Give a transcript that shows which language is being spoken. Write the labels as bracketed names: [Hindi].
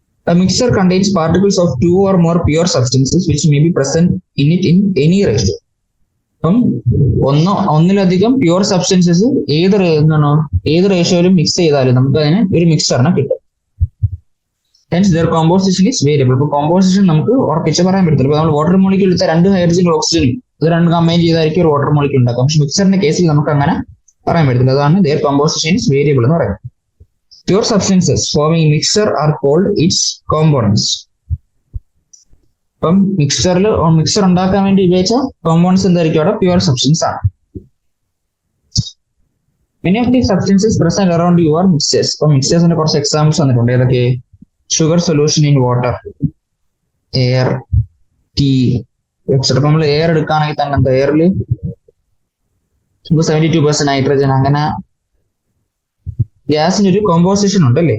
[English] A mixture contains particles of 2 or more pure substances which may be present in it in any ratio. [Malayalam] അപ്പം ഒന്നിലധികം pure substances ഏത് റേഷ്യോയിലും mix ചെയ്താലും നമുക്ക് അതിന് ഒരു മിക്സറിനെ കിട്ടും. Hence their composition is variable. ഇപ്പൊ കോമ്പോസിഷൻ നമുക്ക് ഉറപ്പിച്ച് പറയാൻ പറ്റത്തില്ല. ഇപ്പൊ നമ്മൾ വാട്ടർ മോളിക്യൂൾ എടുത്ത 2 ഹൈഡ്രജൻ ഓക്സിജൻ ഇത് 2 കമ്പൈൻ ചെയ്തായിരിക്കും ഒരു വാട്ടർ മോളിക്യൂൾ ഉണ്ടാക്കാം. പക്ഷെ മിക്സറിന്റെ കേസിൽ നമുക്ക് അങ്ങനെ പറയാൻ പറ്റത്തില്ല. അതാണ് [English] their composition is variable [Malayalam] എന്ന് പറയുന്നത്. [English] Pure substances forming mixture are called its components. [Malayalam] അപ്പം മിക്സർ ഉണ്ടാക്കാൻ വേണ്ടി ഉപയോഗിച്ച കോമ്പൗണ്ട്സ് എന്തായിരിക്കും? അവിടെ പ്യൂർ സബ്സ്റ്റൻസ് ആണ്. [English] Many of these substances present around you are mixtures. [Malayalam] അപ്പം മിക്സേഴ്സിന്റെ കുറച്ച് എക്സാമ്പിൾസ് വന്നിട്ടുണ്ട്. ഏതൊക്കെ? Sugar solution in water, air, tea, etcetera. നമ്മൾ എയർ എടുക്കുകയാണെങ്കിൽ തന്നെ എന്താ എയറിൽ 72% നൈട്രജൻ, അങ്ങനെ ഗ്യാസിന് ഒരു കോമ്പോസിഷൻ ഉണ്ടല്ലേ.